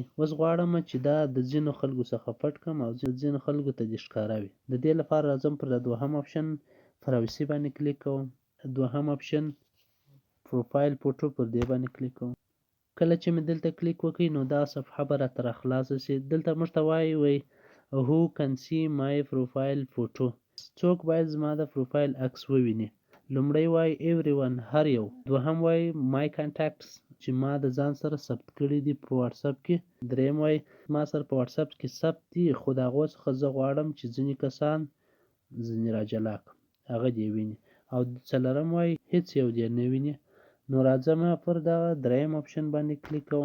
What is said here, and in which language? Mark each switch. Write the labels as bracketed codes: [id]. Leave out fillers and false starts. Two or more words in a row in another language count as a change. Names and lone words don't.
[ps] اوس غواړم چې دا د ځینو خلکو څخه پټ کړم او ځینو خلکو ته دې ښکاره وي. د دې لپاره راځم پر دا دوهم [en] option privacy [ps] باندې کلیک کوم. دوهم [en] option profile photo [ps] پر دې باندې کلیک کوم. کله چې مې دلته کلیک وکړي نو دا صفحه به راته راخلاصه شي. دلته موږ ته وایي [en] who can see my profile photo. [ps] څوک باید زما د پروفایل عکس وویني. لومړی وایي everyone، هر یو. دوهم وایي [en] my contacts، [ps] چې ما د ځان سره ثبت کړي دي په واټساپ کې. دریم وایي ما سره په واټساپ کې ثبت دي خو د هغو څخه زه غواړم چې ځینې کسان ځینې راجلا کړم، هغه دې ویني. او څلورم وایي هیڅ یو دې نه ویني. نو راځم پر دغه دریم اپشن باندې کلیک کوم.